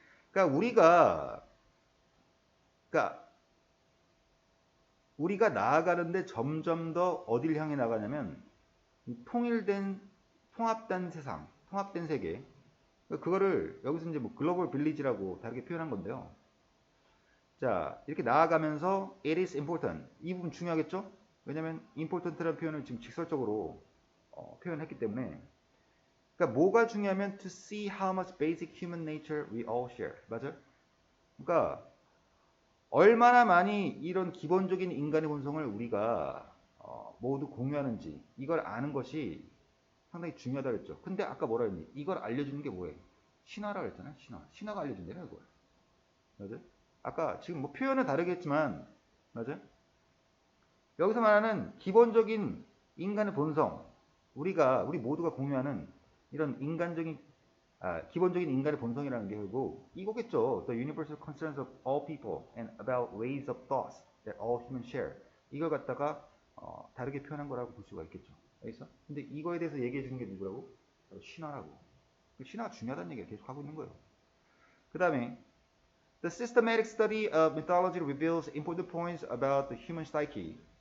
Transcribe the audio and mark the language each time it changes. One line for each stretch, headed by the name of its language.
Korean: 그러니까 우리가 나아가는데 점점 더 어딜 향해 나가냐면 통합된 세상, 통합된 세계. 그거를 여기서 이제 뭐 글로벌 빌리지라고 다르게 표현한 건데요. 자, 이렇게 나아가면서
English: it is important.
Korean: 이 부분 중요하겠죠? 왜냐면 important라는 표현을 지금 직설적으로 표현했기 때문에. 그러니까 뭐가 중요하면
English: to see how much basic human nature we all share.
Korean: 맞아요? 그러니까 얼마나 많이 이런 기본적인 인간의 본성을 우리가 모두 공유하는지 이걸 아는 것이 상당히 중요하다 그랬죠. 근데 아까 뭐라 했니? 이걸 알려주는 게 뭐예요? 신화라고 했잖아요. 신화가 알려준대요, 이걸. 맞아요? 아까 지금 뭐 표현은 다르겠지만, 맞아요? 여기서 말하는 기본적인 인간의 본성, 우리 모두가 공유하는 이런 기본적인 인간의 본성이라는 게 결국 이거겠죠.
English: The universal concerns of all people and about ways of thoughts that all humans share.
Korean: 이걸 갖다가 다르게 표현한 거라고 볼 수가 있겠죠. 알겠어? 근데 이거에 대해서 얘기해 주는 게 누구라고? 신화라고. 신화가 중요하다는 얘기를 계속 하고 있는 거예요. 그 다음에
English: The systematic study of mythology reveals important points about the human psyche.